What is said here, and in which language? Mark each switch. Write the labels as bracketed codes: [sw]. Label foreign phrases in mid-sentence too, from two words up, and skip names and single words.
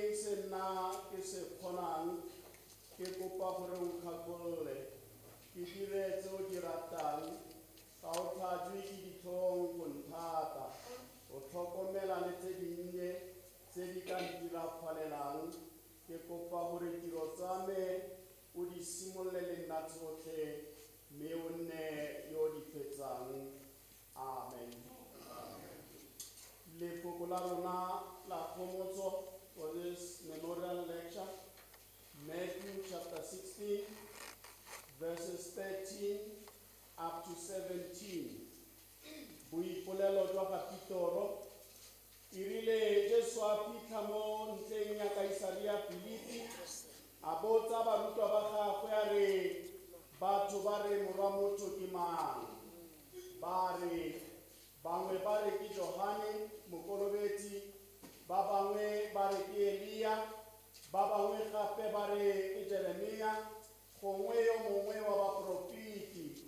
[tn] se nna ke se kgonang ke kopa gore o kgakolole ke dire tse o di ratang ga o tlhatswe ke ditlhong go nthata o tlhokomela le tse dinnye tse di ka ntirafalelang ke kopa gore tiro tsa me o di simolole nna tsotlhe mme o nne yo di fetsang. [en] Amen. [tn] Lefoko la rona la kgomotso [en] for this memorial lecture, Matthew chapter 16, verses 13 up to 17. [tn] Boipolelo jwa Kapitoro. Irile Jesu a fitlha mo ntleng ya Kaisaria Filipi, a botsa barutwa ba gagwe a re, batho ba re Morwa motho ke mang? Ba re, bangwe ba re ke Johane Mokolobetsi, ba bangwe ba re ke Elia, ba bangwe gape ba re ke Jeremia, gongwe yo mongwe wa baprofeti.